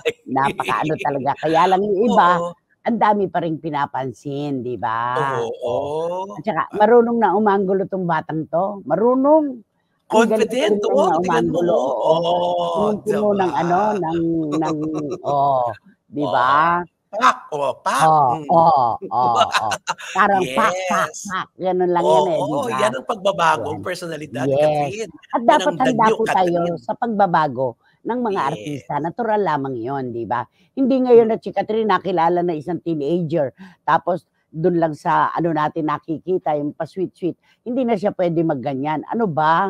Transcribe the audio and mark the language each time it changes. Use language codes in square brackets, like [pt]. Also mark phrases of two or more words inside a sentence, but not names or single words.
[tl] Napakaano talaga, kaya lang yung iba Oo. ang dami pa ring pinapansin, 'di ba? At Oo. saka marunong na umanggulo 'tong batang 'to, marunong. Ang Confident, galing-galing na tingnan mo, umanggulo, oo. di Punong-puno ng ba? ng 'di ba? Pak, pak. Parang pak, pak, Yes. pak, gano'n lang yan, eh, 'di Oo, ba? yan ang pagbabagong Ayan. personalidad ni Yes, Catherine. at Yan dapat ang the handa new po tayo Catherine. sa pagbabago ng mga Yes. artista, natural lamang 'yon, 'di ba? Hindi ngayon na si Catherine nakilala na isang teenager, tapos dun lang sa natin nakikita yung pa-sweet-sweet, hindi na siya puwede magganyan, ano ba?